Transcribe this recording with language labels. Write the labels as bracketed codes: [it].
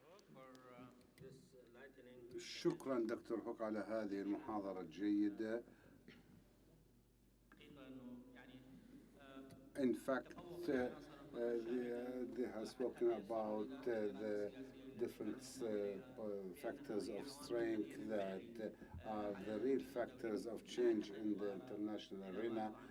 [en] Hook, for this enlightening. [ar] شكرا دكتور هوك على هذه المحاضرة الجيدة. [en] In fact, they have spoken about the different factors of strength that are the real factors of change in the international arena.